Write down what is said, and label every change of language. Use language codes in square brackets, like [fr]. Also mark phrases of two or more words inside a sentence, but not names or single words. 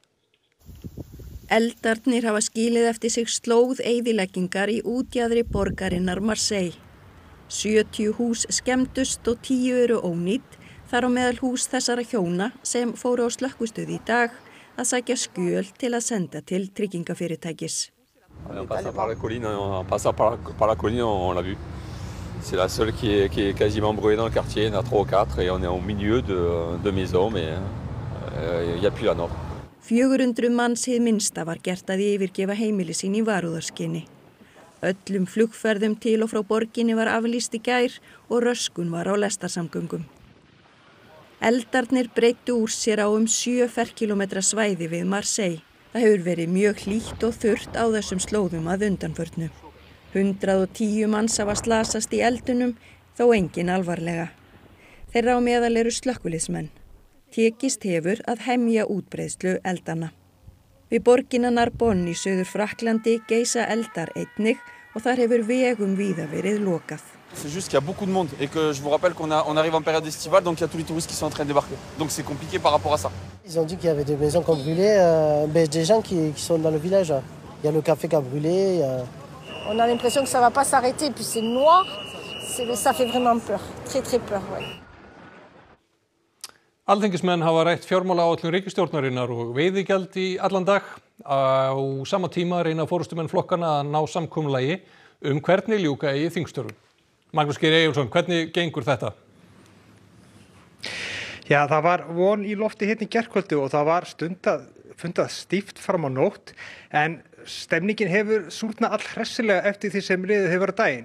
[is] Eldarnir hafa skilið eftir sig slóð eyðileggingar í útjaðri borgarinnar Marseille. 70 hús skemmdust og 10 eru ónýtt, þar á meðal hús þessara hjóna sem fóru á slökkvistöð í dag að sækja skjöl til að senda til tryggingafyrirtækis. [fr] On passe par la colline, en passant par la colline, on l'a vu. C'est la seule qui est quasiment brûlée dans le quartier, il y en a 3 ou 4 et on est au milieu de maisons, mais il n'y a plus la nôtre. [is] 400 manns hið minnsta var gert að yfirgefa heimili sín í varúðarskyni. Öllum flugferðum til og frá borginni var aflýst í gær og röskun var á lestarsamgöngum. Eldarnir breiddu úr sér á 7 ferkílómetra svæði við Marseille. Það hefur verið mjög hlýtt og þurrt á þessum slóðum að undanförnu. 110 manns hafa slasast í eldunum, þó engin alvarlega. Þeirra á meðal eru slökkviliðsmenn. Tekist hefur að hemja útbreiðslu eldanna. Við borgina Narbonne í Suður Frakklandi geisa eldar einnig og þar hefur vegum víða verið lokað. [fr] C'est juste qu'il y a beaucoup de monde et que je vous rappelle qu'on arrive en période estivale, donc il y a tous les touristes qui sont en train de débarquer. Donc c'est compliqué par rapport à ça. Ils ont dit qu'il y avait des maisons qui ont brûlé, des gens qui sont dans le village. Il y a le café qui a brûlé. On a l'impression que ça ne va pas s'arrêter, puis c'est noir. Ça fait vraiment peur, très très peur. Ouais. [is] Alþingismenn hafa rætt fjármálaáætlun ríkisstjórnarinnar og veiðigjald í allan dag. Á sama tíma reyna forystumenn flokkana að ná samkomulagi hvernig ljúka eigi þingstörfum. Magnús Geir Eyjólfsson, hvernig gengur þetta? Já, það var von í lofti hérna í gærkvöldi og það var fundað stíft fram á nótt, en stemningin hefur súrnað allhressilega eftir því sem liðið hefur á daginn.